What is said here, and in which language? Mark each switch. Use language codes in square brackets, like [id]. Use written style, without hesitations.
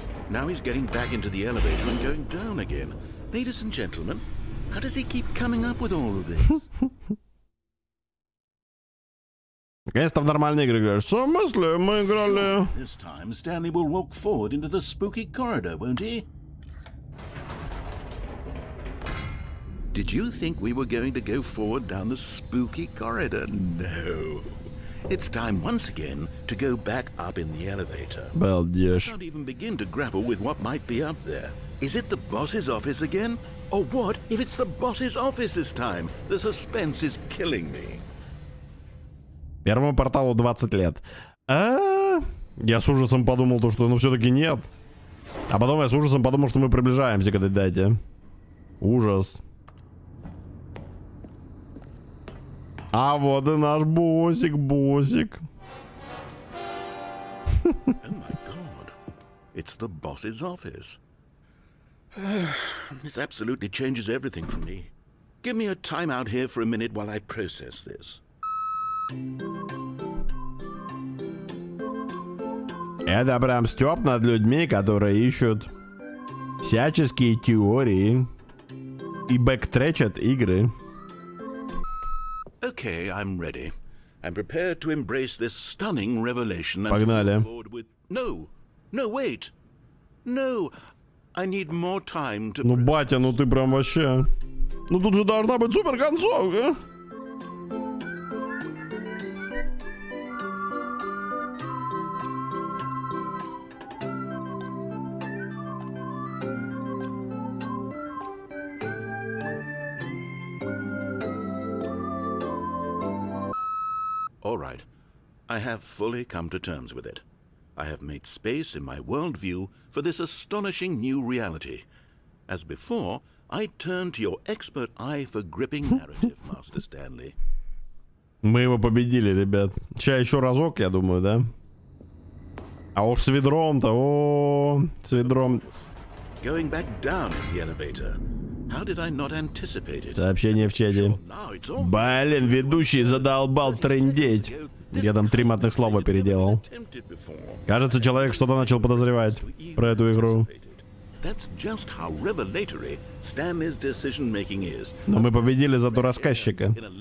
[en] Now he's getting back into the elevator and going down again. Ladies and gentlemen, how does he keep coming up with all of this? [ru] Наконец-то в нормальные игры играешь. В смысле? Мы играли... [en] This time, Stanley will walk forward into the spooky corridor, won't he? Did you think we were going to go forward down the spooky corridor? No. It's time once again to go back up in the elevator. [ru] Балдеж. [en] I can't even begin to grapple with what might be up there. Is it the boss's office again? Or what if it's the boss's office this time? The suspense is killing me. [ru] Первому Порталу 20 лет. Я с ужасом подумал, то, что ну все-таки нет. А потом я с ужасом подумал, что мы приближаемся к этой дате. Ужас. А вот и наш босик. [en] Oh my god. It's the boss's office. This absolutely changes everything for me. Give me a time out here for a minute while I process this. [ru] Это прям стёб над людьми, которые ищут всяческие теории и бэктречат игры. [en] Okay, I'm ready. I'm prepared to embrace this stunning revelation and [ru] Погнали. [en] move forward with... No, wait. No, I need more time to... [ru] Ну, батя, ну ты прям вообще... Ну тут же должна быть супер концовка. [en] All right. I have fully come to terms with it. I have made space in my worldview for this astonishing new reality. As before, I turn to your expert eye for gripping narrative, Master Stanley. [ru] Мы его победили, ребят. Сейчас еще разок, я думаю, да? А уж с ведром-то, с ведром. [en] going back down in the elevator. How did I not anticipate it? [ru] Сообщение в чате. Блин, ведущий задолбал трындеть. Я там 3 матных слова переделал. Кажется, человек что-то начал подозревать про эту игру. Но мы победили зато рассказчика.